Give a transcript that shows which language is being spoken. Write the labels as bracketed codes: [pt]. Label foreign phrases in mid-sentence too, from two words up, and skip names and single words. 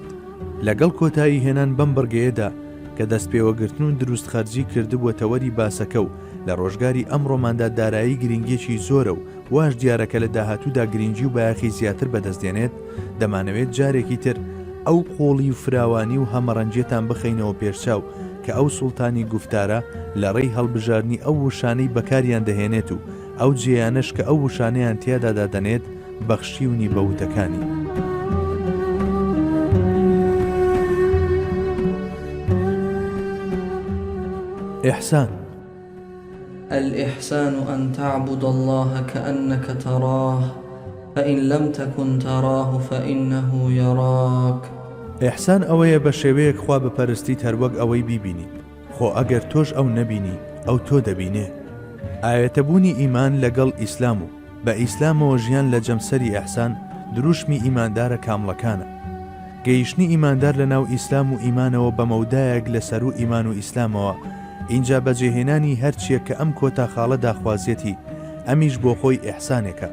[ckb] لەگەڵ کۆتایی هێنان بەم بڕگەیەدا کە دەستپێوەگرتن و دروست خەرجی کردبووە تەوەری باسەکە و لە ڕۆژگاری ئەمڕۆماندا دارایی گرنگێکی زۆرە و واش دیارەکە لە داهاتوودا گرنگی و بایەخی زیاتر بەدەستێنێت، دەمانەوێت جارێکی تر ئەو قۆڵی و فراوانی و هەمەڕەنجێتان بخەینەوە پێشچاو کە ئەو سوڵتانی گوفتارە لە ڕێی هەڵبژارنی ئەو وشانەی بەکاریان دەهێنێت و ئەو جێیانش کە ئەو وشانەیان تیادا دادەنێت بەخشیونی بەوتەکانی. [ar] إحسان. الإحسان أن تعبد الله كأنك تراه فإن لم تكن تراه فإنه يراك. [ckb] إحسان ئەوەیە بە شێوەیەک خوا بپەرستیت هەروەک ئەوەی بیبینیت، خۆ ئەگەر تۆش ئەو نەبینی ئەو تۆ دەبینێ. ئاەتەبوونی ئیمان لەگەڵ ئیسلام و بە ئیسلامەوە ژیان لە جەمسەری ئەحسان دروشمی ئیماندارە کامڵەکانە. گەیشتنی ئیماندار لە ناو ئیسلام و ئیمانەوە بە مەودایەک لەسەر و ئیمان و ئیسلامەوە، اینجا بەجێهێنانی هەرچیە کە ئەم کۆتا خاڵە داخوازیەتی ئەمیش بۆ خۆی ئیحسانێکە.